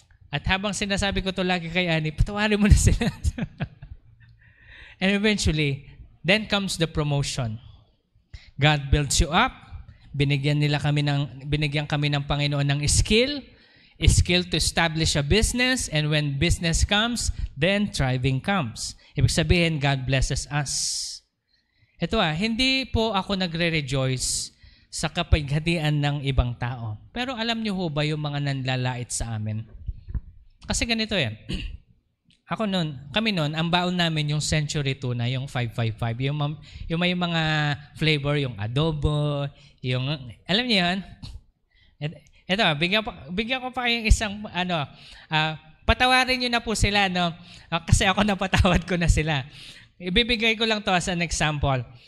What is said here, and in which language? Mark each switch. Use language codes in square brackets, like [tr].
[tl] At habang sinasabi ko to lagi kay Annie, patawarin mo na sila. [en] And eventually, then comes the promotion. God builds you up. [tl] Binigyan kami ng Panginoon ng [en] skill to establish a business, and when business comes, then thriving comes. [tl] Ibig sabihin, [en] God blesses us. [tl] Ito hindi po ako nagre-rejoice sa kapighatian ng ibang tao. Pero alam niyo ho ba yung mga nanlalait sa amin? Kasi ganito yan. Kami noon, ang baon namin yung Century Tuna, yung 555. Yung may mga flavor, yung adobo, yung, alam niyo yan? Ito, bigyan ko pa kayong isang, patawarin niyo na po sila, no? Kasi ako napatawad ko na sila. Ibibigay ko lang to [en] as an example.